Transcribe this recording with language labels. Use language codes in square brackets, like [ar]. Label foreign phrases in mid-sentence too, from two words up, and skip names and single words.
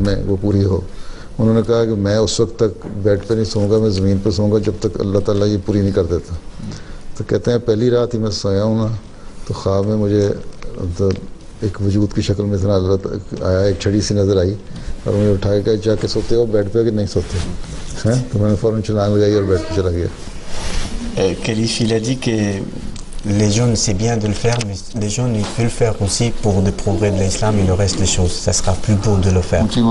[ur] میں وہ پوری ہو انہوں نے کہا کہ میں اس وقت تک بیڈ پہ نہیں سوؤں گا میں زمین پر سوؤں گا جب تک اللہ تعالیٰ یہ پوری نہیں کر دیتا تو کہتے ہیں پہلی رات ہی میں سویا ہوں نا تو خواب میں مجھے تو ایک وجود کی شکل میں اتنا آیا ایک چھڑی سی نظر آئی اور مجھے اٹھا کے جا کے سوتے ہو بیڈ پہ کہ نہیں سوتے ہیں تو میں نے فوراً چھلانگ لگائی اور بیڈ پہ چلا گیا [fr] Khalif, il a dit que les jeunes c'est bien de le faire mais les jeunes ils peuvent le faire aussi pour le progrès de l'islam et le reste des choses ça sera plus beau de le faire